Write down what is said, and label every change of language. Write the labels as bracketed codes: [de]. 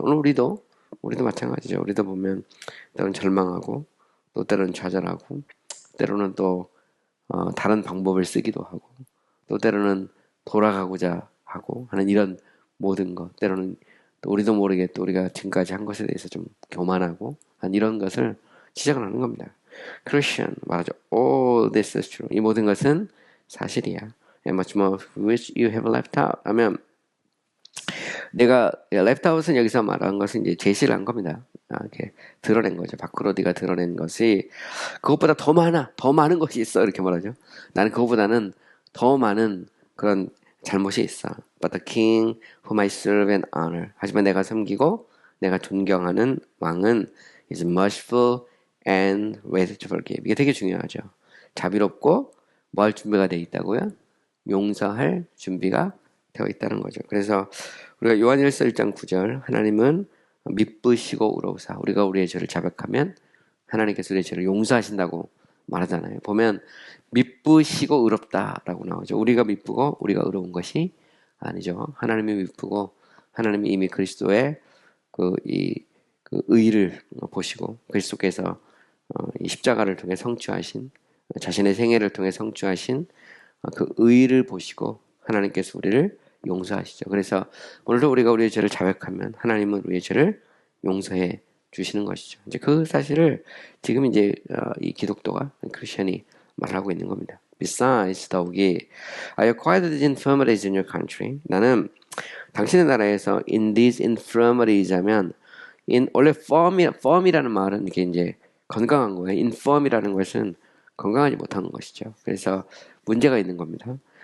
[ko] 오늘 우리도 마찬가지죠. 우리도 보면 때로는 절망하고 또 때로는 좌절하고 때로는 또 다른 방법을 쓰기도 하고 또 때로는 돌아가고자 하고 하는 이런 모든 것 때로는 또 우리도 모르게 또 우리가 지금까지 한 것에 대해서 좀 교만하고 한 이런 것을 지적을 하는 겁니다. Christian 말하죠. [en] All this is true. [ko] 이 모든 것은 사실이야. [en] And much more which you have left out. [ko] 하면 내가 left out은 여기서 말한 것은 이제 제시를 한 겁니다. 이렇게 드러낸 거죠. 밖으로 네가 드러낸 것이 그것보다 더 많은 것이 있어 이렇게 말하죠. 나는 그것보다는 더 많은 그런 잘못이 있어. [en] But the king whom I serve and honor. [ko] 하지만 내가 섬기고 내가 존경하는 왕은 [en] is merciful and ready to forgive. [ko] 이게 되게 중요하죠. 자비롭고 뭐 할 준비가 되어 있다고요? 용서할 준비가 되어 있다는 거죠. 그래서 우리가 요한일서 1장 9절 하나님은 미쁘시고 의로우사 우리가 우리의 죄를 자백하면 하나님께서 우리의 죄를 용서하신다고 말하잖아요. 보면 미쁘시고 의롭다라고 나오죠. 우리가 미쁘고 우리가 의로운 것이 아니죠. 하나님이 미쁘고 하나님이 이미 그리스도의 그 의를 보시고 그리스도께서 이 십자가를 통해 성취하신 자신의 생애를 통해 성취하신 그 의를 보시고 하나님께서 우리를 용서하시죠. 그래서 오늘도 우리가 우리의 죄를 자백하면 하나님은 우리의 죄를 용서해 주시는 것이죠. 이제 그 사실을 지금 이제 이 기독교가 크리스천이 말하고 있는 겁니다. [en] Besides, [ko] 더욱이 [en] I acquired these infirmities in your country. [ko] 나는 당신의 나라에서 [en] in these infirmities [ko] 하면 원래 firm이라는 말은 이게 이제 건강한 거예요. infirm이라는 것은 건강하지 못한 것이죠. 그래서 문제가 있는 겁니다.